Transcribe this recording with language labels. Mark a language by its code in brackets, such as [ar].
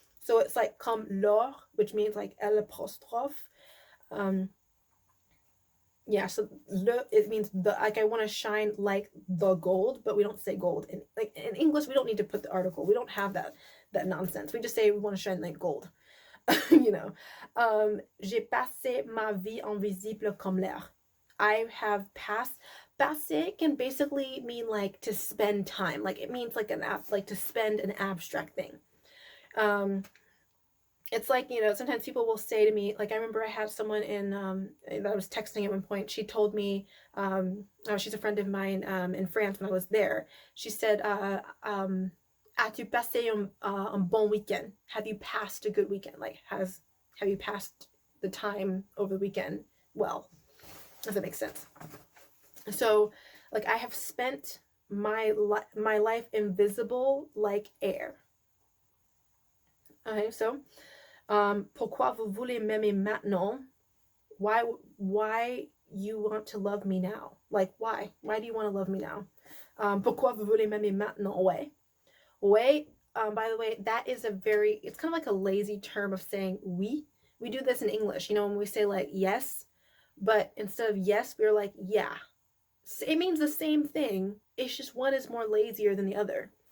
[en] So it's like [fr] comme l'or, [en] which means like l'apostrophe. Yeah, so it means like I want to shine like the gold, but we don't say gold. In English, we don't need to put the article. We don't have that nonsense. We just say we want to shine like gold. [fr] J'ai passé ma vie invisible comme l'air. [en] I have passed. Passé can basically mean like to spend time. Like it means like to spend an abstract thing. It's like, sometimes people will say to me, like I remember I had someone that I was texting at one point. She told me, she's a friend of mine in France when I was there. She said, [fr] as-tu passé un bon weekend? [en] Have you passed a good weekend? Like, have you passed the time over the weekend well? Does that make sense? So, like, I have spent my life invisible like air. Okay, so, [fr] pourquoi vous voulez m'aimer maintenant? [en] Why you want to love me now? Like, why? Why do you want to love me now? [fr] Pourquoi vous voulez m'aimer maintenant? [en] Ouais, by the way, that is it's kind of like a lazy term of saying oui. We do this in English, when we say like yes, but instead of yes, we're like yeah. It means the same thing. It's just one is more lazier than the other.